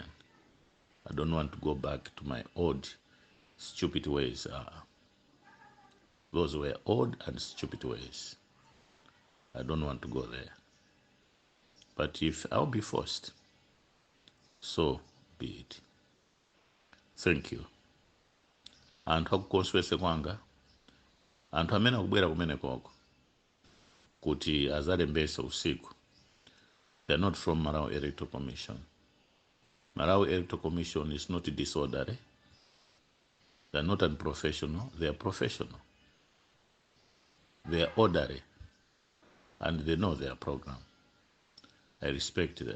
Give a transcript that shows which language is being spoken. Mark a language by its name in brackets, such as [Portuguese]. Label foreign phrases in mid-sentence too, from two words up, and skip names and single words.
[English] I don't want to go back to my old stupid ways. Those were old and stupid ways. I don't want to go there. But if I'll be forced, so be it. Thank you. [Nyanja] Anthu akukonswese kwanga, anthu amene akubwera kumene koko, kuti azalembesa usiku. [English] They're not from Malawi Electoral Commission. Malawi Electoral Commission is not disorderly. They're not unprofessional. They are professional. They are orderly. And they know their program. I respect them.